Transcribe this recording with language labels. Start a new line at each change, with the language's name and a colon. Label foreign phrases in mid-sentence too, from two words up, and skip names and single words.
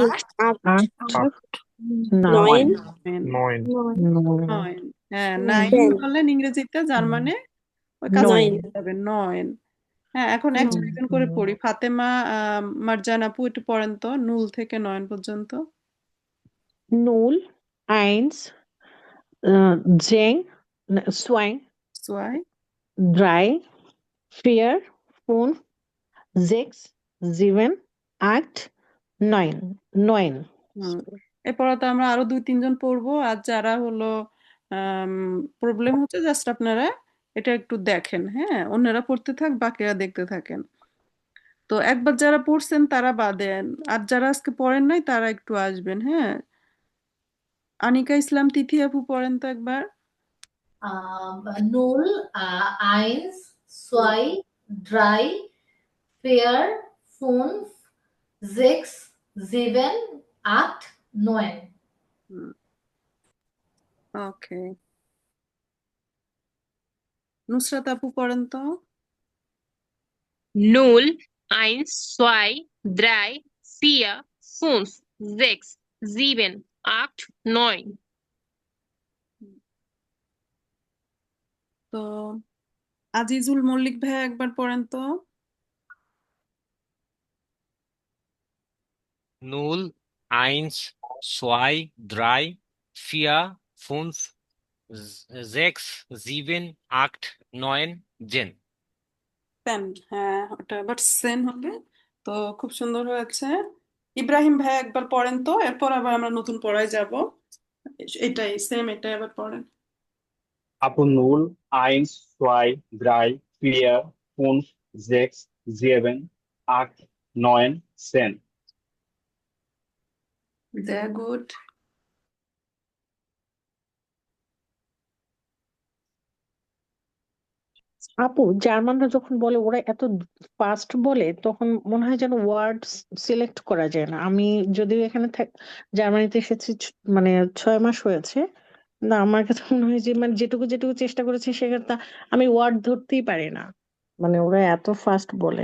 Bangla: আট, আট, আট, নয়, নয়ন, নয়। নয়, 9, হ্যাঁ 9 টেন, বললেন ইংরেজিতে, জার্মানে ওই কাছে নয়, নয়ন, যাবে 9। হ্যাঁ, এখন একজন একজন করে পড়ি। ফাতেমা, মার্জান আপু একটু পড়েন তো 0 থেকে 9 পর্যন্ত।
German: null, eins, zehn, zwei, সোয়াই, 3, 4, 5, 6, 7, 8, 9, 9,
Bangla: হুম, এরপর তো আমরা আরো 2-3 জন পড়বো, আর যারা হলো প্রবলেম হচ্ছে জাস্ট আপনারা এটা একটু দেখেন, হ্যাঁ, অন্যরা পড়তে থাক, বাকিরা দেখতে থাকেন। তো একবার যারা পড়ছেন তারা বাদেন, আর যারা আজকে পড়েন নাই তারা একটু আসবেন, হ্যাঁ। আনিকা ইসলাম তিথি আপু পড়েন তো একবার।
German: Null, eins, zwei, drei, vier, fünf, sechs, sieben, acht, neun.
Bangla: ওকে, নুসরাত আপু পড়েন তো।
German: Null, eins, zwei, drei, vier, fünf, sechs, sieben, acht, neun.
Bangla: তো আজিজুল মল্লিক ভাইয়া একবার পড়েন তো।
German: Null, eins, zwei, drei, vier, fünf, sechs, sieben, acht, neun, 10.
Bangla: পেন, হ্যাঁ ওটা আবার সেন হবে। তো খুব সুন্দর হয়েছে। ইব্রাহিম ভাই একবার পড়েন তো, এরপর আবার আমরা নতুন পড়ায় যাব। এটাই সেম, এটাই আবার পড়েন। আপু 0, 1, 2, 3, 4, 5, 6, 7, 8, 9, 10.
German: Sehr gut.
Bangla: আপু জার্মানরা যখন বলে ওরা এত ফাস্ট বলে তখন মনে হয় যেন
English: word select
Bangla: করা যায় না। আমি যদিও এখানে জার্মানিতে এসেছি মানে 6 মাস হয়েছে, না আমার কাছে মনে হয় যে মানে যেটুকু যেটুকু চেষ্টা করেছি সেখানে আমি ওয়ার্ড ধরতেই পারি না, মানে ওরা এত ফাস্ট বলে।